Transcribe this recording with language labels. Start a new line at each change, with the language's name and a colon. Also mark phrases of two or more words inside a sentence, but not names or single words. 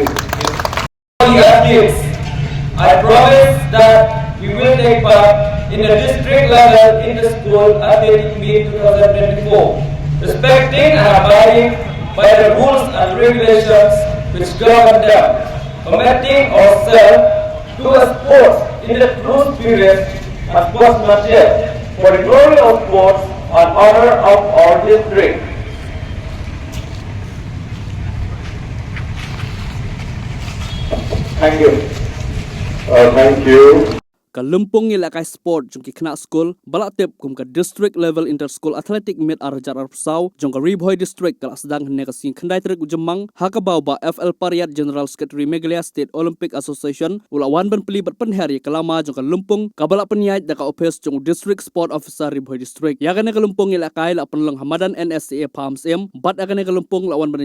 English: The athletes, I promise that we will take part in the district level inter-school athletic meet 2024, respecting and abiding by the rules and regulations which govern them, committing ourselves to a sport in the true spirit and sportsmanship for the glory of sports and honor of our district. Thank you. Thank you.
Khasi: Ka Lympung ilakai sport jong ki khna school balak tep kum ka
English: district level inter school athletic meet
Khasi: arajar arsau jong ka Bhoi district ka Sdang ne ka sing khandai trek ujemang ha ka bau ba FL Pariat
English: General Secretary
Khasi: Meghalaya State Olympic Association ula wan ban peli bat penhari kalama jong ka Lympung ka balak penyait da ka office jong
English: district sport officer
Khasi: Bhoi district ya ka ne ka Lympung ilakai la penlang hamadan NSA Palms M bat ka ne ka Lympung la wan ban